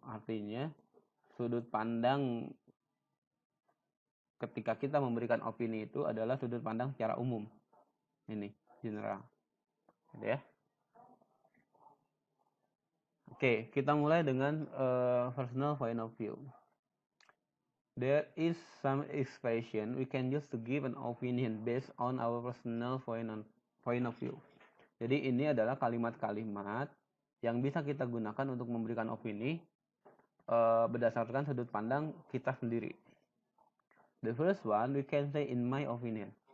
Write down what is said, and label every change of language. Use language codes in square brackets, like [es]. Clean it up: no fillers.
[id] Artinya sudut pandang ketika kita memberikan opini itu adalah sudut pandang secara umum. Ini general. Gitu ya. Oke, kita mulai dengan personal point of view. [en] There is some expression we can use to give an opinion based on our personal point of view. [id] Jadi ini adalah kalimat-kalimat yang bisa kita gunakan untuk memberikan opini berdasarkan sudut pandang kita sendiri. [en] The first one we can say in my opinion.